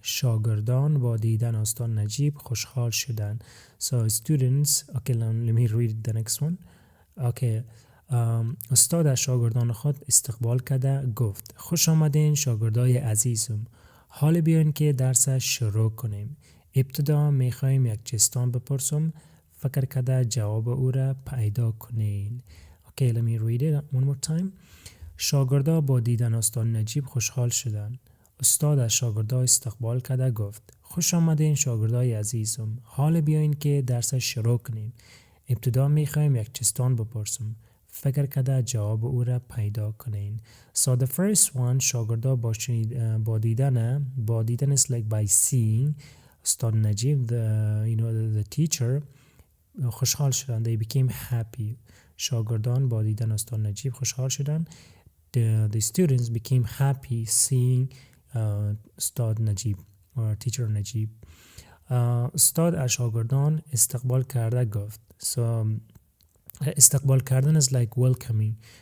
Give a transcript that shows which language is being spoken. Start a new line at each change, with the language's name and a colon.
Persian: شاگردان با دیدن استاد نجیب خوشحال شدند.
English: So students, okay, let me read the next one.
Persian: Okay, استاد از شاگردان خود استقبال کرده گفت خوش آمدین شاگردای عزیزم. حال بیاین که درس شروع کنیم. ابتدا میخوایم یک چیستان بپرسم. فکر کرده جواب او را پیدا کنین.
English: Okay, let me read it one more time.
Persian: شاگردا با دیدن استاد نجیب خوشحال شدند. استاد از شاگردا استقبال کرده گفت خوش آمدین شاگردای عزیزم. حال بیاین که درس شروع کنیم. ابتدا میخوایم یک چیستان بپرسم. فکر کرده جواب او را پیدا کنین.
English: So the first one,
Persian: شاگردا با دیدن
English: is like by seeing استاد نجیب, the teacher,
Persian: خوشحال شدن.
English: They became happy.
Persian: شاگردان با دیدن استاد نجیب خوشحال شدن.
English: The students became happy seeing استاد نجیب or teacher نجیب.
Persian: استاد از شاگردان استقبال کرده گفت.
English: So استقبال کردن is like welcoming.